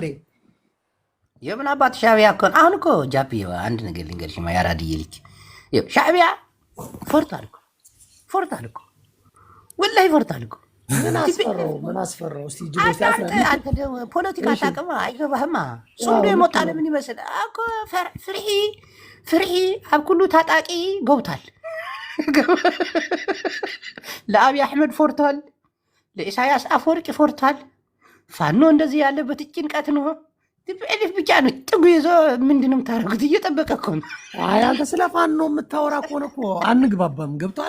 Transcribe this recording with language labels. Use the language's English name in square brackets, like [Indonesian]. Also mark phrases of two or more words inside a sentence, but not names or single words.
[Amharic] የምን አባት ሻዕቢያ እኮ አሁን እኮ ጃፒ አንድ ነገር ልንገርሽማ ያራድዬ ልጅ ሻዕቢያ ፎርታል እኮ ወላሂ ፎርታል እኮ። ምን አስፈራው? እስቲ አንተ ፖለቲካ ታቅማ አይገባህማ። ሶዶ የሞጣ ለምን ይመስል እኮ [Tigrinya] ፍርሒ ኣብ ኩሉ [Amharic] ታጣቂ ገብቷል። ለአብይ አሕመድ ፎርቷል፣ ለኢሳያስ አፈወርቂ ፎርቷል። ፋኖ እንደዚህ ያለበት ጭንቀት ነው። ቲፒኤልኤፍ ብቻ ነው ጥጉ ይዞ ምንድን ነው የምታደርጉት? እየጠበቀ እኮ ነው። አይ አንተ ስለ ፋኖ የምታወራ ከሆነ እኮ አንግባባም። ገብቷል?